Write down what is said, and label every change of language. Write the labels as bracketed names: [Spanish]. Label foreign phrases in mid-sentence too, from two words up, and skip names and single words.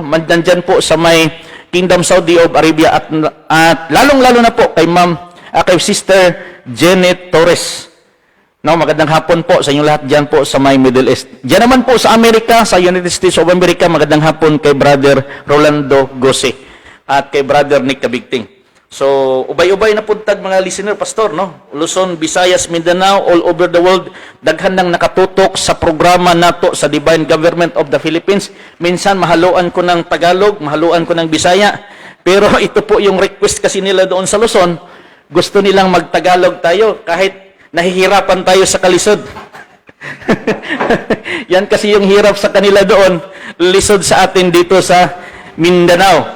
[Filipino] Nandyan po sa may Kingdom Saudi of Arabia, at lalong-lalo na po kay kay Sister Janet Torres. No, magandang hapon po sa inyo lahat dyan po sa may Middle East. Diyan naman po sa Amerika, sa United States of America, magandang hapon kay Brother Rolando Gose at kay Brother Nick Kabigting. [Cebuano] So, ubay-ubay na puntag mga listener, pastor, no? Luzon, Visayas, Mindanao, [English] all over the world, [Cebuano] daghan nang nakatutok sa programa nato sa Divine Government of the Philippines. [Filipino] Minsan, mahaluan ko ng Tagalog, mahaluan ko ng Bisaya, pero ito po yung request kasi nila doon sa Luzon. Gusto nilang mag-Tagalog tayo, kahit nahihirapan tayo sa kalisod. Yan kasi yung hirap sa kanila doon, lisod sa atin dito sa Mindanao.